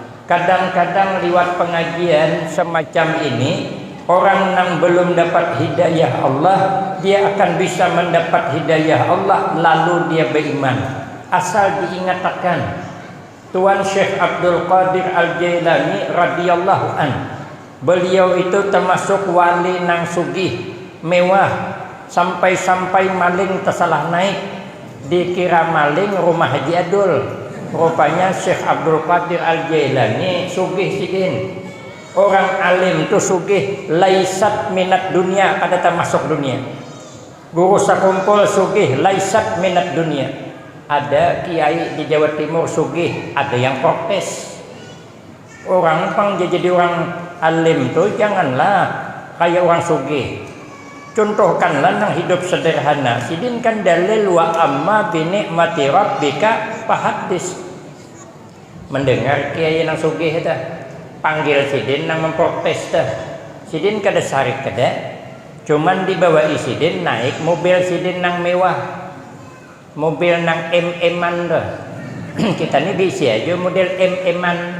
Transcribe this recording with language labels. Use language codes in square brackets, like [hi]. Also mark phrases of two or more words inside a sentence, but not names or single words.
[id] Kadang-kadang lewat pengajian semacam ini, orang yang belum dapat hidayah Allah, dia akan bisa mendapat hidayah Allah lalu dia beriman. Asal diingatkan Tuan Syekh Abdul Qadir Al-Jailani [ar] radhiyallahu an. [bjn] Beliau itu termasuk wali nang sugih, mewah, sampai-sampai maling tersalah naik, dikira maling rumah Haji Adul. Rupanya Syekh Abdul Qadir Al-Jailani sugih sidin. Orang alim itu sugih, [ar] laisat minat dunia, [bjn] kada termasuk dunia. Guru sakumpul sugih, [ar] laisat minat dunia. [id] Ada kiai di Jawa Timur sugih, ada yang protes. [bjn] Orang pang jadi orang alim tuh janganlah kayak orang sugih. Contohkanlah nang hidup sederhana. Sidin kan dalil [ar] wa amma bi ni'mati rabbika fahaddis. [bjn] Mendengar kiai nang sugih itu panggil sidin nang memprotes dah. Sidin kada sarik kada. Cuman dibawa sidin naik mobil sidin nang mewah. Mobil nang MM-an dah. Kita ni bisi aja model MM-an.